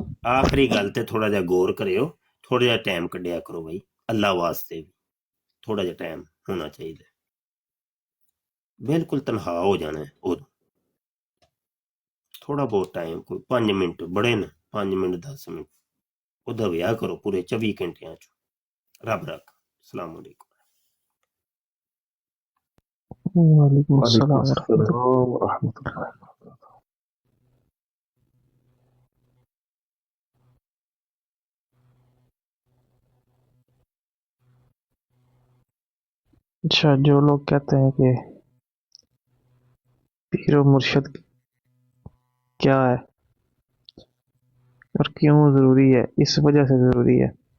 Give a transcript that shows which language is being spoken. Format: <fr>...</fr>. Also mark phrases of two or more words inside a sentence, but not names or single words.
<pa>ਆਖਰੀ ਗੱਲ ਤੇ ਥੋੜਾ ਜਿਹਾ ਗੌਰ ਕਰਿਓ, ਥੋੜਾ ਜਿਹਾ ਟਾਈਮ ਕੱਢਿਆ ਕਰੋ ਬਾਈ, ਅੱਲਾ ਵਾਸਤੇ ਵੀ ਥੋੜਾ ਜਿਹਾ ਟਾਈਮ ਹੋਣਾ ਚਾਹੀਦਾ। ਬਿਲਕੁਲ ਤਨਹਾ ਹੋ ਜਾਣਾ ਉਦੋਂ, ਥੋੜਾ ਬਹੁਤ ਟਾਈਮ, ਕੋਈ 5 ਮਿੰਟ ਬੜੇ ਨੇ, 5 ਮਿੰਟ 10 ਮਿੰਟ ਉਹਦਾ ਵਿਆਹ ਕਰੋ ਪੂਰੇ 24 ਘੰਟਿਆਂ ਚ। ਰੱਬ ਰੱਖ।</pa> <ar>السلام عليكم. वालेकुम वालेकुम السلام ورحمة الله. السلام ورحمة الله.</ar> <ur>اچھا، جو لوگ کہتے ہیں کہ پیر اور مرشد کیا ہے اور کیوں ضروری ہے، اس وجہ سے ضروری ہے.</ur>